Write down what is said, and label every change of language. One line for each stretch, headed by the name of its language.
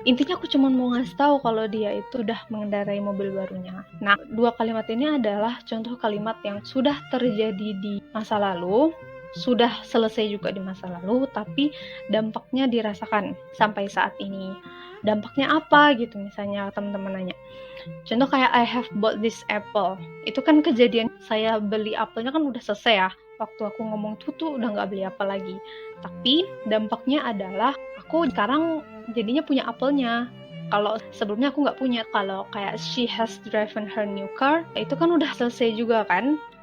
Indonesian: Intinya aku cuma mau ngasih tahu kalau dia itu udah mengendarai mobil barunya. Nah, 2 kalimat ini adalah contoh kalimat yang sudah terjadi di masa lalu, sudah selesai juga di masa lalu, tapi dampaknya dirasakan sampai saat ini. Dampaknya apa gitu, misalnya teman-teman nanya. Contoh kayak
English: I have bought this apple.
Indonesian: Itu kan kejadian saya beli apelnya kan udah selesai ya. Waktu aku ngomong tuh udah nggak beli apel lagi. Tapi dampaknya adalah aku sekarang jadinya punya apelnya. Kalau sebelumnya aku nggak punya. Kalau kayak
English: she has driven her new car,
Indonesian: itu kan udah selesai juga kan.